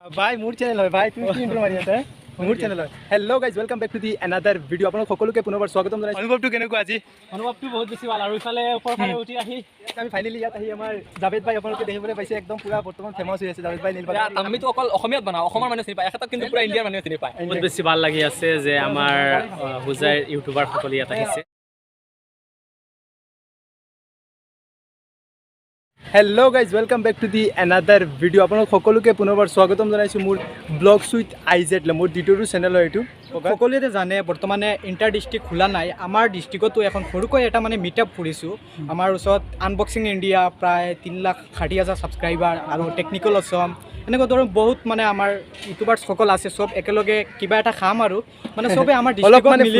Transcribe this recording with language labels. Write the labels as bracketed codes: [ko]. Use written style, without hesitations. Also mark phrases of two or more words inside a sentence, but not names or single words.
[hi] भाई मूड चैनल है भाई [as] তুমি কি ইন্ট্রো মাৰি আছা मूड चैनल है [en] Hello guys welcome back to the another video [as] আপোনাক সকলোকে পুনৰবাৰ স্বাগতম জনাইছো অনুভৱটো কেনেকুৱা আজি অনুভৱটো বহুত বেছি ভাল আৰু ইফালে ওপৰফালে উঠি আহি আমি ফাইনালি ইয়াত আহি আমাৰ জাভেদ ভাই আপোনালোকে দেখিবলৈ পাইছে একদম পুৰা বৰ্তমান ফেমাস হৈ আছে জাভেদ ভাই নীলবাগান আমিতো অকল অসমীয়াত বনাওঁ অসমৰ মানুহে চিনি পায় এখেতক কিন্তু পুৰা ইণ্ডিয়াৰ মানুহে চিনি পায় বহুত বেছি ভাল লাগি আছে যে আমাৰ হুজাইৰ ইউটিউবাৰ সকলো ইয়াত আহিছে [en] Hello guys welcome back to the another video [as] আপোনাক সকলোকে পুনৰবাৰ স্বাগতম জনাইছো মোৰ ব্লগছ উইথ আইজেড মোৰ দ্বিতীয়টো চেনেল হয় এইটো সকলোৱে জানে বৰ্তমানে [en] inter district [as] খোলা নাই আমাৰ ডিষ্ট্ৰিক্টতো এখন সৰুকৈ এটা মানে মিটআপ কৰিছোঁ আমাৰ ওচৰত আনবক্সিং ইণ্ডিয়া প্ৰায় 3,60,000 ছাবস্ক্ৰাইবাৰ আৰু টেকনিকেল অসম এনেকুৱা ধৰণৰ বহুত মানে আমাৰ ইউটিউবাৰসকল আছে সব একেলগে কিবা এটা খাম আৰু মানে সবে আমাৰ ডিষ্ট্ৰিক্টত মিলি